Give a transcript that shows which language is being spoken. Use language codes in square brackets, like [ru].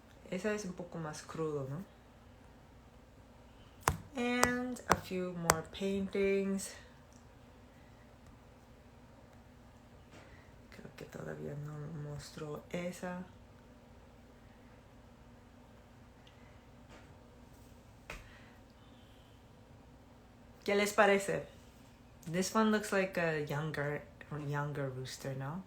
[es] Esa es un poco más crudo, ¿no? [en] And a few more paintings. [es] Creo que todavía no mostró esa. ¿Qué les parece? [en] This one looks like a younger rooster, ¿no?